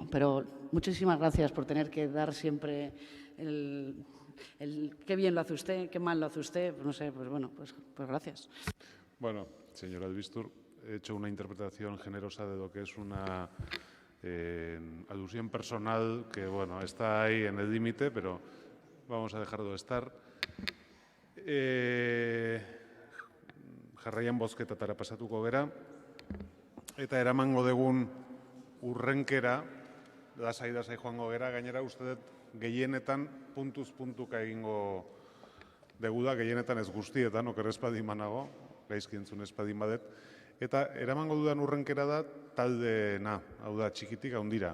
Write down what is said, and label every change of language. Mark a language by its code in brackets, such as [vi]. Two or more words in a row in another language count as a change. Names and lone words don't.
[es] Pero muchísimas gracias por tener que dar siempre el qué bien lo hace usted, qué mal lo hace usted, no sé, pues gracias. Bueno, señor Albistur, he hecho una interpretación generosa de lo que es una alusión personal que, está ahí en el límite, pero vamos a dejarlo de estar. [eu] Jarraian bozketatara pasatuko gera, eta eramango dugun urrenkera, lasai joango gera, gainera uste dut gehienetan puntuz puntuka egingo dugu da, gehienetan ez guztietan, oker espadin manago, gaizki entzun espadin badet, eta eramango dudan urrenkera da taldeena, hau da, txikitik haundira.